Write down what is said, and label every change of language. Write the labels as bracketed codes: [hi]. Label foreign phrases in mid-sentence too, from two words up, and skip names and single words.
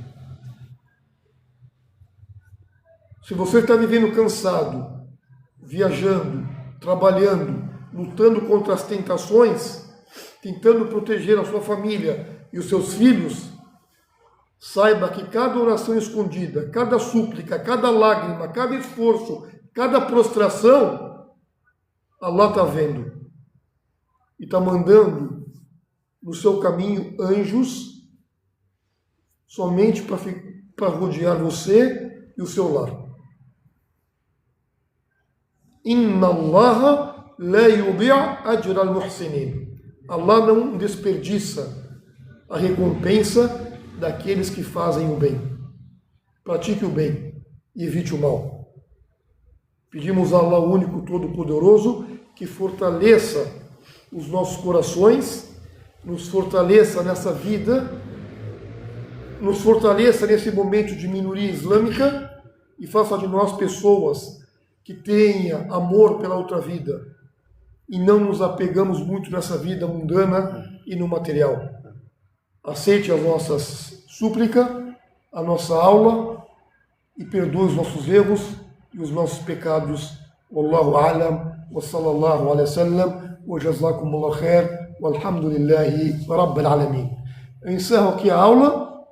[pt] Se você está vivendo cansado, viajando, trabalhando, lutando contra as tentações, tentando proteger a sua família e os seus filhos, saiba que cada oração escondida, cada súplica, cada lágrima, cada esforço, cada prostração, Allah está vendo. E está mandando no seu caminho anjos somente para rodear você e o seu lar. [ar] إن الله لا يضيع أجر المحسنين. [pt] Allah não desperdiça a recompensa daqueles que fazem o bem. Pratique o bem e evite o mal. Pedimos a Allah, o único todo-poderoso, que fortaleça os nossos corações, nos fortaleça nessa vida, nos fortaleça nesse momento de minoria islâmica e faça de nós pessoas que tenham amor pela outra vida e não nos apegamos muito nessa vida mundana e no material. Aceite as nossas súplicas, a nossa aula e perdoe os nossos erros e os nossos pecados. [ar] والله أعلم وصلى الله عليه وسلم وجزاكم الله خير والحمد لله رب العالمين. [pt] Eu encerro aqui a aula